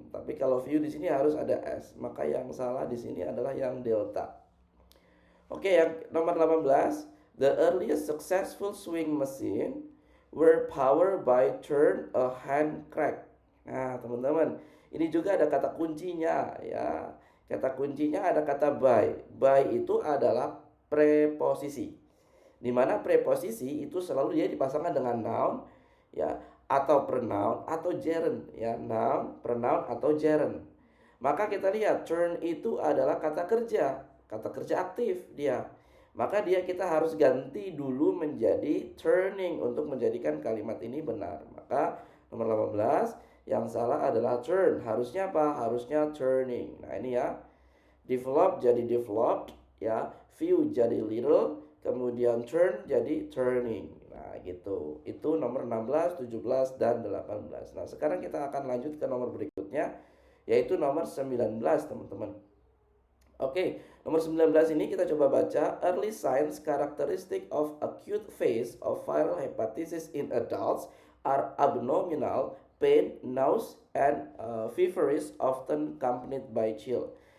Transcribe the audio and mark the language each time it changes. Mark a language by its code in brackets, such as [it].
[id] Tapi kalau view di sini harus ada s, maka yang salah di sini adalah yang delta. Oke, yang nomor 18, [en] the earliest successful sewing machine were powered by turn a hand crank. [id] Nah, teman-teman, ini juga ada kata kuncinya ya. Kata kuncinya ada kata by. By itu adalah preposisi. Di mana preposisi itu selalu dia dipasangkan dengan noun ya, atau pronoun atau gerund ya, noun, pronoun atau gerund. Maka kita lihat turn itu adalah kata kerja aktif dia. Maka kita harus ganti dulu menjadi turning untuk menjadikan kalimat ini benar. Maka nomor 18 yang salah adalah turn. Harusnya apa? Harusnya turning. Nah, ini ya. Develop jadi developed ya, view jadi little, kemudian turn jadi turning. Nah, gitu. Itu nomor 16, 17 dan 18. Nah, sekarang kita akan lanjut ke nomor berikutnya, yaitu nomor 19, teman-teman. Oke, nomor 19 ini kita coba baca. [en] Early signs characteristic of acute phase of viral hepatitis in adults are abdominal pain, nausea, and feverish, often accompanied by chill.